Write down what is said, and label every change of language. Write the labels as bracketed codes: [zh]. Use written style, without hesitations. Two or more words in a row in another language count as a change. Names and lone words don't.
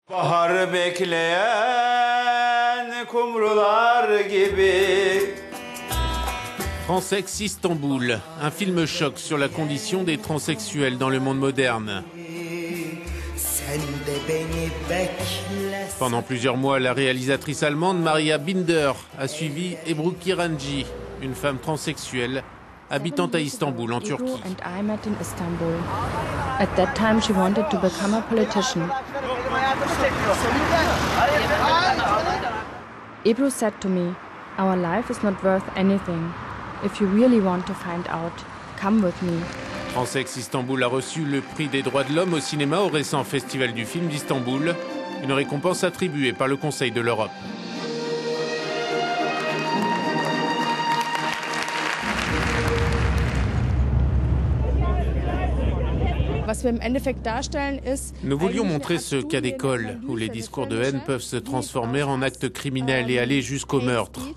[tr] Baharı bekleyen kumrular gibi. [fr] Transex Istanbul, un film choc sur la condition des transsexuels dans le monde moderne. Pendant plusieurs mois, la réalisatrice allemande Maria Binder a suivi Ebru Kiranci, une femme transsexuelle habitant à Istanbul, en Turquie. [en] At that time, she wanted to become a politician. Ebru said to me, "Our life is not worth anything. If you really want to find out, come with me." [fr] Transex Istanbul a reçu le prix des droits de l'homme au cinéma au récent Festival du film d'Istanbul, une récompense attribuée par le Conseil de l'Europe. Nous voulions montrer ce cas d'école où les discours de haine peuvent se transformer en actes criminels et aller jusqu'au meurtre.